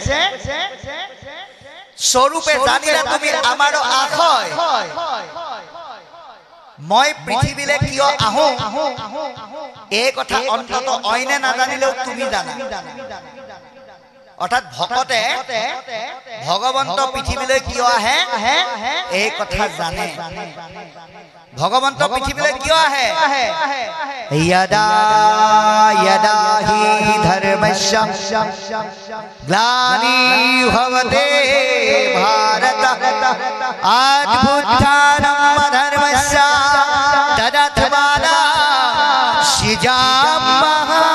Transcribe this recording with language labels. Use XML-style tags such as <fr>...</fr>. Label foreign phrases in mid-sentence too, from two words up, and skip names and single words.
<as>স্বৰূপে জানিলে তুমি আমাৰ আশয় মই পৃথিৱীলৈ কিয় আহো এই কথা অন্তত অইনে নাজানিলেও তুমি জানা অৰ্থাৎ ভকতে ভগৱন্ত পৃথিৱীলৈ কিয় আহে এই কথা জানে ভগৱন্ত পৃথিৱীলৈ কিয় আহে</as> <sa>यदा यदा हि धर्मस्य ग्लानिर्भवते भारत अद्भुतानां धर्मस्य तदात्माना सृजामः</sa>